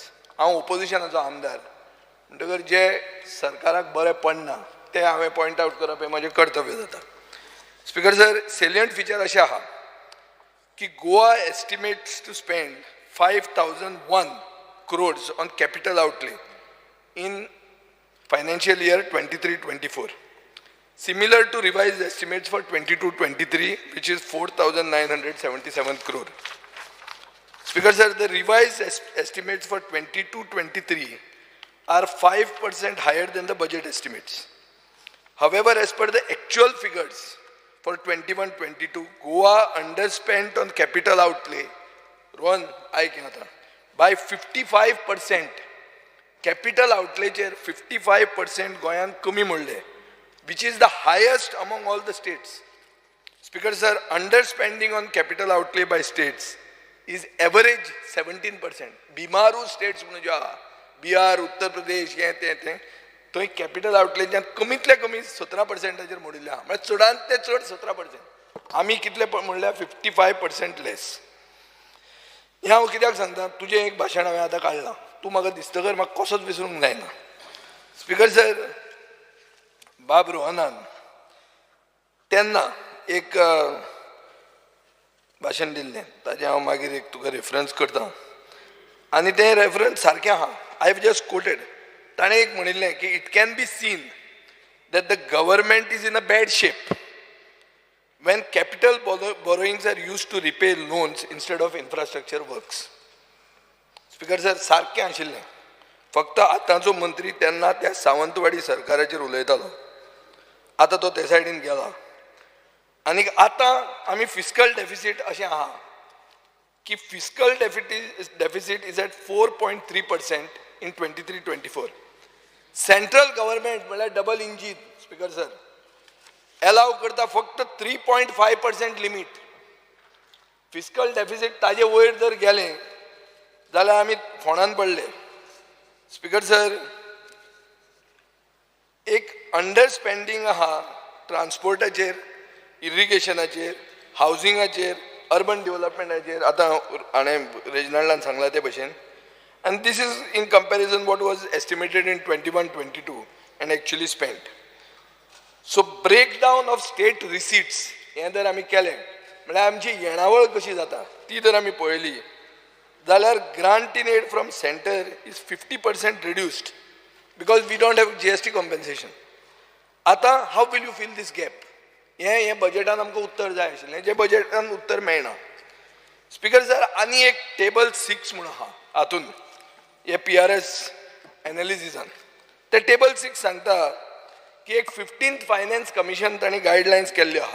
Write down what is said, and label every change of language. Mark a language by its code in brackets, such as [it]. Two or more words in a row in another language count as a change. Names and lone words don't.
[kok] हांव ओपोजिशनाचो आमदार म्हणटकर जे सरकाराक बरें पडना ते हांवें पॉयंट आवट करप हें म्हजें कर्तव्य जाता. [en] Speaker sir salient feature [kok] अशें आहा की [en] Goa estimates to spend 5,001 crores on capital outlay in financial year 23-24, similar to revised estimates for 22-23, which is 4,977 crore. Speaker sir, the revised estimates for 22-23 are 5% higher than the budget estimates. However, as per the actual figures for 21-22, Goa underspent on capital outlay, Rohan, by 55%. Capital outlay [kok] 55% गोंयान कमी मोडले, [en] which is the highest among all the states. Speaker sir, underspending on capital outlay by states is average 17%. [kok] बिमारू states म्हणून जो आहा, बिहार, उत्तर प्रदेश हे थंय कॅपिटल आउटलेच्यान कमींतल्या कमी 17%चेर मोडिल्ले आहा. म्हळ्यार चडांत ते चड 17%. आमी कितले म्हणल्यार 55% लेस. हें हांव कित्याक सांगता, तुजें एक भाशण हांवें आतां काडलां, तूं म्हाका दिसतकर म्हाका कसोच विसरूंक जायना. स्पीकर सर, बाब रोहनान तेन्ना एक भाशण दिल्लें, ताजें हांव मागीर एक तुका रेफरन्स करतां आनी तें रेफरन्स सारकें आहा. [en] I have just quoted. [kok] ताणें एक म्हणिल्लें की [en] It can be seen that the government is in a bad shape when capital borrowings are used to repay loans instead of infrastructure works. Speaker sir, [kok] सारकें आशिल्लें. फक्त आतांचो मंत्री तेन्ना त्या सावंतवाडी सरकाराचेर उलयतालो, आतां तो ते सायडीन गेला. आनी आतां आमी [en] fiscal deficit [kok] अशें आहा की [en] fiscal deficit is at 4.3% in 23-24. central government [kok] म्हळ्यार [en] double engine Speaker sir [kok] अलाव करता फक्त 3.5% लिमीट. [en] fiscal deficit [kok] ताजे वयर जर गेलें जाल्यार आमी फोंडान पडले. स्पीकर सर, एक अंडरस्पेंडींग आहा ट्रान्सपोर्टाचेर, इरिगेशनाचेर, हावजिंगाचेर, अर्बन डेव्हलपमेंटाचेर. आतां हाणें रेजिनाल्डान सांगलां ते भशेन. [en] And this is in comparison what was estimated in 21-22 and actually spent. So breakdown of state receipts [kok] हें जर आमी केलें म्हळ्यार आमची येणावळ कशी जाता ती जर आमी पळयली जाल्यार [en] grant in aid from centre is 50% reduced because we don't have GST compensation. [kok] आतां [en] how will you fill this gap? [kok] हें बजेटान आमकां उत्तर जाय आशिल्लें, जें बजेटान उत्तर मेळना. स्पीकर सर, आनी एक टेबल 6 म्हणून आहा हातून हे PRS एनालिसिसान. ते टेबल 6 सांगता की एक 15th फायनान्स कमिशन तांणी गायडलायन्स केल्ल्यो आहा.